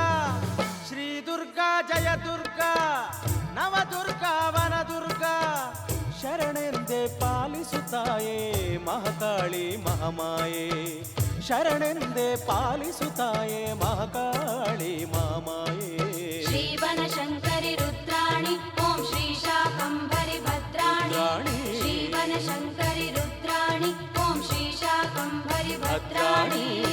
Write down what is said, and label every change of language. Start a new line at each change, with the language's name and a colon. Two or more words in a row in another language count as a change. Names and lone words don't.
Sanskrit: ಶ್ರೀ ದುರ್ಗಾ ಜಯ ದುರ್ಗಾ ನವ ದುರ್ಗಾ ವನ ದುರ್ಗಾ.
Kannada: ಶರಣೆಂದೇ ಪಾಲಿಸುತ್ತಾಯೇ ಮಹಾಕಾಳಿ ಮಹಾಮಾಯೆ. ಶರಣೆಂದೇ ಪಾಲಿಸುತ್ತಾಯೇ ಮಹಾಕಾಳಿ ಮಹಾಮಾಯೆ.
Sanskrit: श्रीवनशङ्करि रुद्राणि ॐ श्रीशाकम्भरि भद्राणि. श्रीवनशङ्करि रुद्राणि ॐ श्रीशाकम्भरि भद्राणि.